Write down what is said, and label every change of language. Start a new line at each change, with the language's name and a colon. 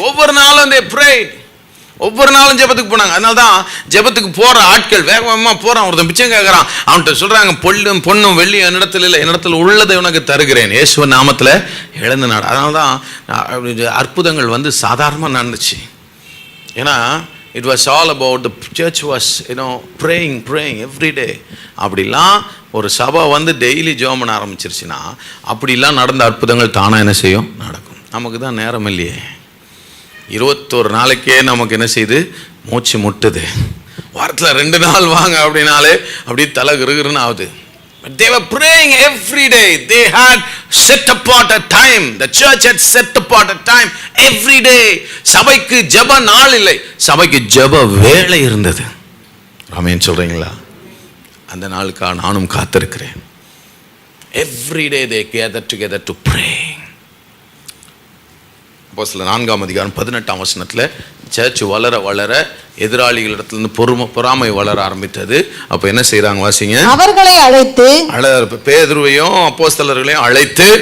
Tamil: ஒவ்வொரு நாளும் அந்த ப்ரேயர், ஒவ்வொரு நாளும் ஜெபத்துக்கு போனாங்க. அதனால தான் ஜெபத்துக்கு போகிற ஆட்கள் வேகமாக போகிறான். ஒருத்தன் பிச்சை கேட்குறான், அவன்கிட்ட சொல்கிறாங்க, பொண்ணும் வெள்ளி என்னிடத்தில் இல்லை, என்னிடத்தில் உள்ளதை உனக்கு தருகிறேன், இயேசுவின் நாமத்தில் எழுந்து நாடு. அதனால தான் அற்புதங்கள் வந்து சாதாரணமாக நடந்துச்சு. ஏன்னா
English: it was all about the church was praying every day.
Tamil: அப்படிலாம் ஒரு சபை வந்து டெய்லி ஜெபம் பண்ண ஆரம்பிச்சிருச்சுன்னா அப்படிலாம் நடந்த அற்புதங்கள் தானாக என்ன செய்யும்? நடக்கும். நமக்கு தான் நேரம் இல்லையே. 21 நாளைக்கே நமக்கு என்ன செய்யுது? மூச்சு முட்டுது. வாரத்தில் 2 நாள் வாங்க அப்படின்னாலே அப்படி தலை கிருகிருன்னு ஆகுது.
English: But they were praying every day. They had set apart a time. The church had set apart a time every day.
Tamil: சபைக்கு ஜெப நாள் இல்லை, சபைக்கு ஜெப வேளை இருந்தது. ஆமென் சொல்றீங்களா? அந்த நாளுக்காக நானும் காத்திருக்கிறேன்.
English: Every day they gathered together to pray.
Tamil: அப்போஸ்தலர் 4ஆம் அதிகாரம் 18ஆம் வசனத்தில் சர்ச் வளர வளர எதிராளிகளிடத்திலிருந்து பொறாமை வளர ஆரம்பித்தது. அப்ப என்ன செய்யறாங்க வாசிங்க? அவர்களை அழைத்து, பேதுருவையும் அப்போஸ்தலர்களையும் அழைத்து